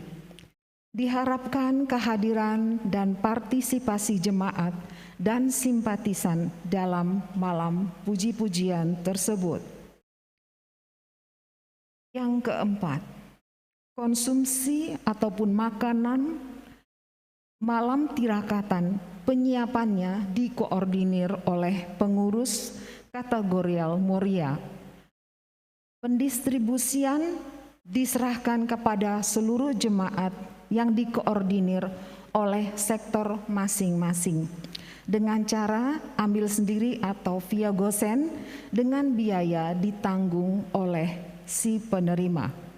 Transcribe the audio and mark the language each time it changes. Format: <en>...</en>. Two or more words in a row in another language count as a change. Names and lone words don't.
<id>Diharapkan kehadiran dan partisipasi jemaat dan simpatisan dalam malam puji-pujian tersebut. Yang keempat, konsumsi ataupun makanan malam tirakatan, penyiapannya dikoordinir oleh pengurus kategorial Moria. Pendistribusian diserahkan kepada seluruh jemaat yang dikoordinir oleh sektor masing-masing dengan cara ambil sendiri atau via gosen dengan biaya ditanggung oleh si penerima.</id>